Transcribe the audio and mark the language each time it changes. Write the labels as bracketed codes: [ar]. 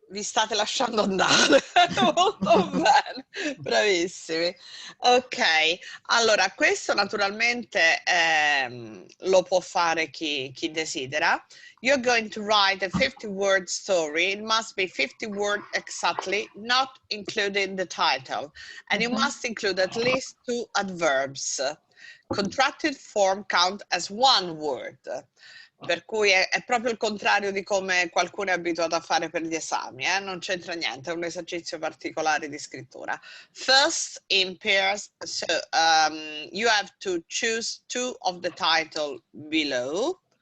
[it] Vi state lasciando andare. Molto bene. Bravissimi. Ok. Allora, questo naturalmente lo può fare chi desidera. [en] You're going to write a 50-word story. It must be 50 words exactly, not including the title. And you must include at least 2 adverbs. Contracted form count as 1 word. [it] Per cui è proprio il contrario di come qualcuno è abituato a fare per gli esami, non c'entra niente, è un esercizio particolare di scrittura. [en] First, in pairs, so you have to choose 2 of the title below.